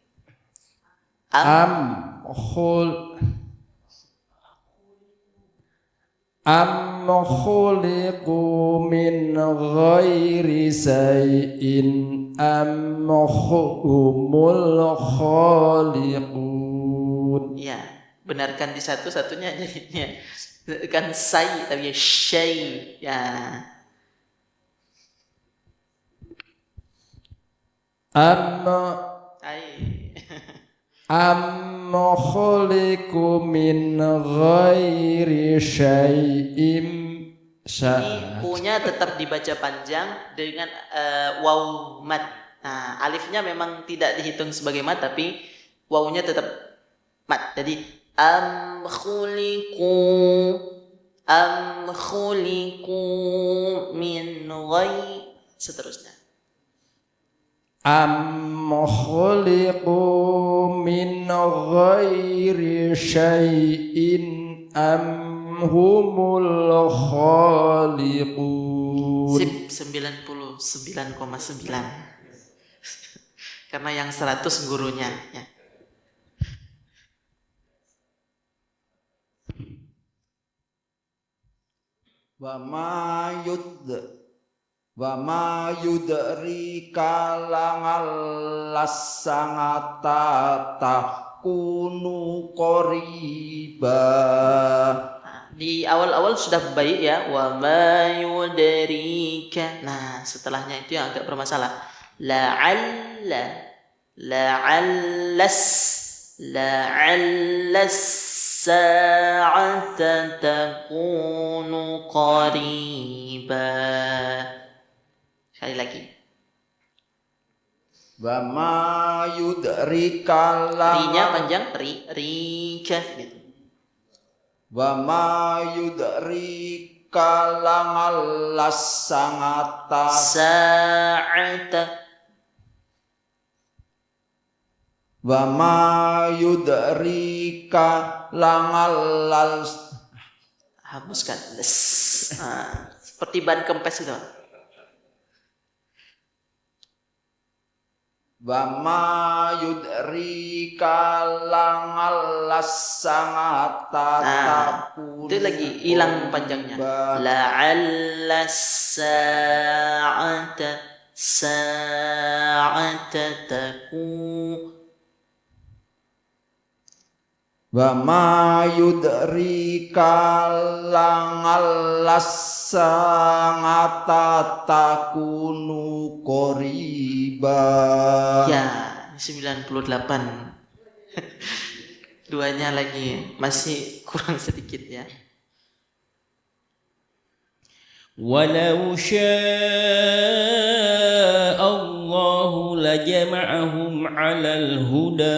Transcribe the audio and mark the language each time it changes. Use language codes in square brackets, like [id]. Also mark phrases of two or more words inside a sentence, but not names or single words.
[ar] أم خلقوا من غير شيء أم هم الخالقون. [id] Ya, benarkan di satu-satunya jadinya kan say tapi ya syai. Ya. [ar] أم خلقوا من غير شيء. [id] Ini punya tetap dibaca panjang dengan waw mat. Nah, alifnya memang tidak dihitung sebagai mat tapi wawnya tetap mat. [ar] Jadi أم خلقوا من غير seterusnya. أم خلقوا من غير شيء أم هم الخالقون. [id] Sip 99,9. Karena yang 100 gurunya ya. [ar] وما يدريك لعل الساعة تكون قريبا. [id] Di awal-awal sudah baik ya, [ar] وما يدريك. [id] Nah, setelahnya itu yang agak bermasalah. [ar] لعل الساعة تكون قريبا. [id] Sekali lagi. [ar] وما يدريك [id] Ri-nya panjang, rika gitu. [ar] وما يدريك لعل الساعة Sa'ata. وما يدريك لعل. [id] Hapuskan. Seperti ban kempes itu. [ar] وما يدريك لعل الساعة تكون. [id] Itu lagi hilang panjangnya. [ar] لعل الساعة تكون. وما يدريك لعل الساعة تكون قريبا. [id] Ya, 98. Duanya lagi masih kurang sedikit ya. [ar] ولو شاء الله لجمعهم على الهدى.